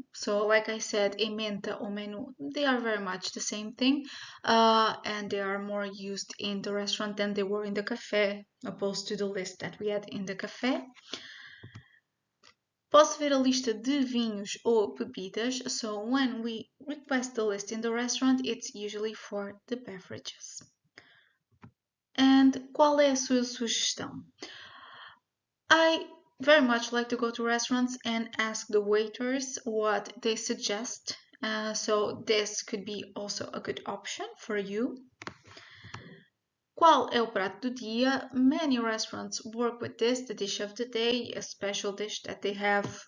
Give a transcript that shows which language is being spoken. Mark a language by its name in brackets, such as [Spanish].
[English] So, like I said, emenda ou menu, they are very much the same thing, and they are more used in the restaurant than they were in the café, opposed to the list that we had in the café. [Portuguese] Posso ver a lista de vinhos ou bebidas. [English] So, when we request the list in the restaurant, it's usually for the beverages. [Portuguese] And qual é a sua sugestão? [English] I very much like to go to restaurants and ask the waiters what they suggest. So this could be also a good option for you. [Portuguese] Qual é o prato do dia? [English] Many restaurants work with this, the dish of the day, a special dish that they have.